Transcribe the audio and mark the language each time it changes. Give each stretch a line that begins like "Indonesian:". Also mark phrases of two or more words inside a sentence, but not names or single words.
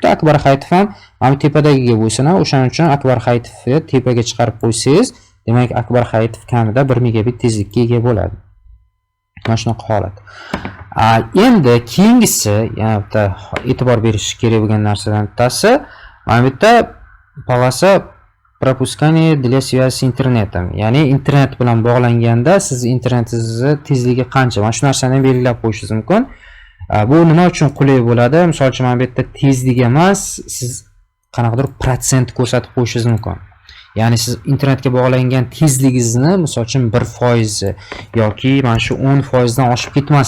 Uzbek: Akbar Hayitov ham mana bu tepadagiga bo'lsin, o'shaning uchun Akbar Hayitovni tepaga chiqarib qo'ysangiz, demak Akbar Hayitov kamida 1 megabit tezlikka ega bo'ladi. Mana shunaqa holat. Endi keyingisi, yana bitta e'tibor berish kerak bo'lgan narsadan bittasi, mana bu yerda
Russian: polоса пропускание для связи с интернетом.
Uzbek: Ya'ni internet bilan bog'langanda siz internetingizni tezligi qancha? Mana shu narsani belgilab qo'yishingiz mumkin. Bu nima uchun qulay bo'ladi? Misol uchun mana bu yerda tezlik emas, siz qanaqadir protsent ko'rsatib qo'yishingiz mumkin. Ya'ni siz internetga bog'langan tezligingizni misol uchun 1% yoki mana shu 10% dan oshib ketmasin.